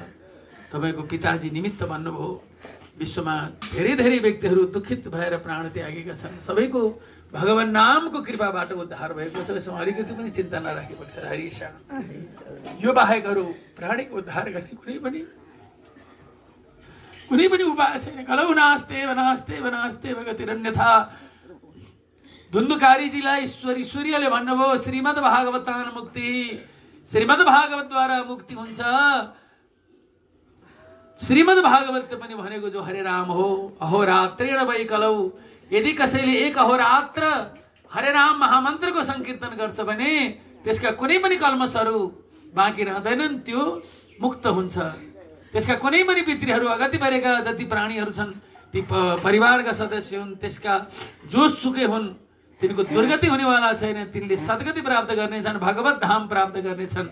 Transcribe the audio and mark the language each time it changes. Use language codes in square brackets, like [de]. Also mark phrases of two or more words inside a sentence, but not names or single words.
[ne] तपाईको पिताजी निमित्त भन्नुभयो, विश्वमा धेरै धेरै व्यक्तिहरू दुखित भएर प्राण त्यागेका छन्, सबैको भगवान नामको कृपाबाट उद्धार भएको छ। यसमा अलिकति पनि चिन्ता नराखेको छ। हरि शरण। यो बाहेक अरू प्राणीको उद्धार गर्ने कुनै पनि उपाय छैन। [sa] कलौ नास्ते वनास्ते वनास्ते भगतिरन्यथा। [ne] धुन्धुकारीजीलाई ईश्वरीले भन्नुभयो [sa] श्रीमद् भागवतान मुक्ति, [ne] श्रीमद् भागवतद्वारा मुक्ति हुन्छ। श्रीमद् भागवत पनि भनेको जो हरे राम हो, [sa] अहोरात्रेण वै कलौ। [ne] यदि कसैले एक अहोरात्र हरे राम महामन्त्रको संकीर्तन गर्छ भने त्यसका कुनै पनि कल्मशहरू बाँकी रहँदैनन्, त्यो मुक्त हुन्छ। त्यसका कुनै पनि पितृहरू अगति परेका जति प्राणीहरू छन्, ती परिवारका सदस्य हुन्, त्यसका जोसुकै हुन्, तिनको दुर्गति हुनेवाला छैन, तिनले सद्गति प्राप्त गर्नेछन्, भगवत धाम प्राप्त गर्नेछन्।